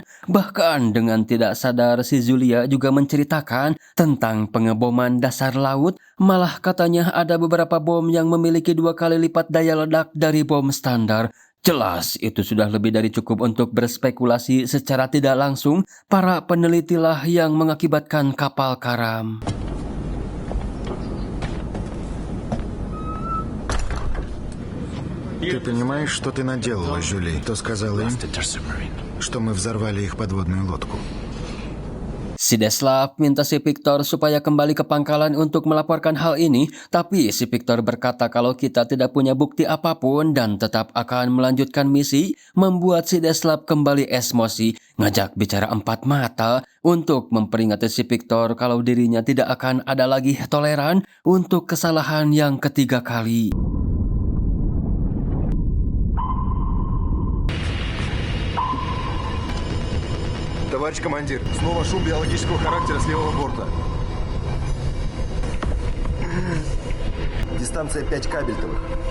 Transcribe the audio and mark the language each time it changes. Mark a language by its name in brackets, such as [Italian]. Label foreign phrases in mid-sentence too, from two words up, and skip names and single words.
[Indonesian] Bahkan dengan tidak sadar si Zulia juga menceritakan tentang pengeboman dasar laut. Malah katanya ada beberapa bom yang memiliki 2 kali lipat daya ledak dari bom standar. Jelas itu sudah lebih dari cukup untuk berspekulasi secara tidak langsung. Para penelitilah yang mengakibatkan kapal karam. [Russian] Ты понимаешь, что ты наделала, Жюли? Кто сказал им, что мы взорвали их подводную лодку? [Indonesian] Si Deslav minta si Victor supaya kembali ke pangkalan untuk melaporkan hal ini, tapi si Victor berkata kalau kita tidak punya bukti apapun dan tetap akan melanjutkan misi, membuat si Deslav kembali emosi, ngajak bicara 4 mata untuk memperingati si Victor kalau dirinya tidak akan ada lagi toleran untuk kesalahan yang ketiga kali. [Russian] Товарищ командир, снова шум биологического характера с левого борта. Дистанция 5 кабельтовых.